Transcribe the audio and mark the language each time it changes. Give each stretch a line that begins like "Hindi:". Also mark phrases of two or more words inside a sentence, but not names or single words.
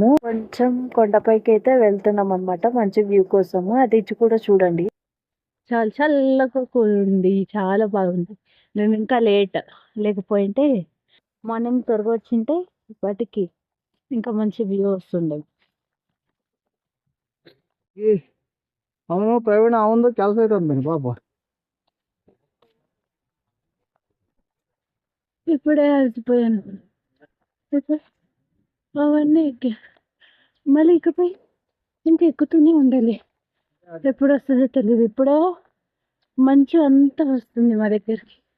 Telugu: కొంచెం కొండపైకి అయితే వెళ్తున్నాం అనమాట మంచి వ్యూ కోసము. అది ఇచ్చి కూడా చూడండి, చాలా చల్లగా ఉంది, చాలా బాగుంది. మేము ఇంకా లేకపోయింటే మార్నింగ్ త్వరగా వచ్చింటే వాటికి ఇంకా మంచి వ్యూ వస్తుండే.
Kannada: ಅವನು ಪ್ರವೀಣ ಅವಂದು ಕೆಲಸ ಐತಂತಾನೆ ಪಾಪ.
Telugu: ఇప్పుడే అలసిపోయాను. అవన్నీ మళ్ళీ ఇకపై ఇంకా ఎక్కుతూనే ఉండాలి. ఎప్పుడు వస్తుందో తెలియదు. ఇప్పుడో మంచు అంతా వస్తుంది మా దగ్గరికి.